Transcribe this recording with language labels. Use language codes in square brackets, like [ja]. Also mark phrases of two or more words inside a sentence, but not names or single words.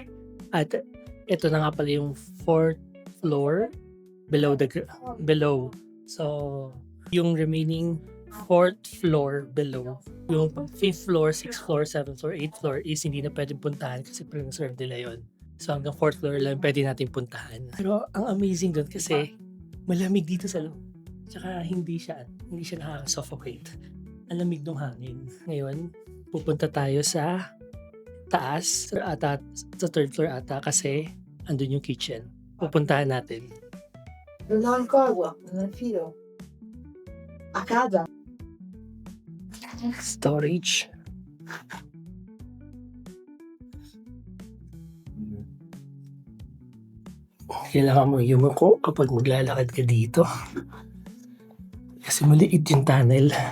[tl] At ito na nga pala yung [en] 4th floor below. [tl] So, yung [en] remaining 4th floor below. [tl] Yung [en] 5th floor, 6th floor, 7th floor, 8th floor is [tl] hindi na pwedeng puntahan kasi preserve nila yun. So hanggang 4th floor lang pwede natin puntahan. Pero ang amazing dun kasi malamig dito sa loob. Tsaka hindi siya nakaka-suffocate. Ang lamig nung hangin. Ngayon, pupunta tayo sa taas ata, sa 3rd floor ata kasi andun yung kitchen. Pupuntahan natin. [it] Non ho ancora, non filo. A casa. [tl] Storage. Kailangan mo yumuko kapag maglalakad ka dito. Kasi maliit yung tunnel.